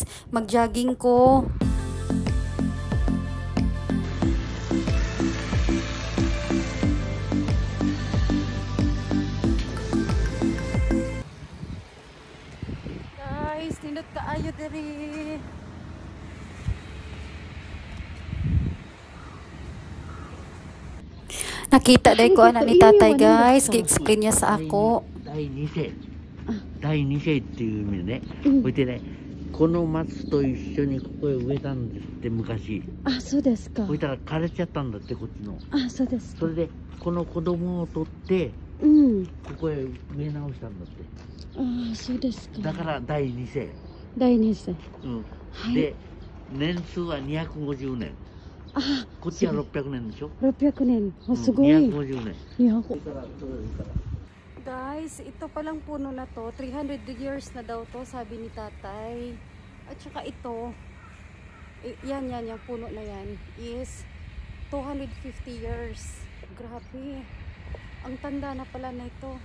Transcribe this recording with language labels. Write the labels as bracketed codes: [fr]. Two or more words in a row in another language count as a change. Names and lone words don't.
[ceb] Mag-jogging ko. Guys, nindot kaayo diri. Nakita day ko ana ni tatay guys. Gi-explain niya sa ako. [ja] 第二世っていう意味でね、それでね、この松と一緒にここへ植えたんですって昔。あ、そうですか。そしたら枯れちゃったんだってこっちの。あ、そうですか。それでこの子供を取って、うん。ここへ植え直したんだって。あ、そうですか。だから第二世。第二世。うん。はい。で、年数は250年。あ、こっちは600年でしょ。 600年。あ、すごい。 250年。 200。 [tl] Guys, ito palang puno na to, 300 years na daw to, sabi ni tatay. At saka ito, yan, yung puno na yan, [en] is 250 years. [tl] Grabe. Ang tanda na pala na ito.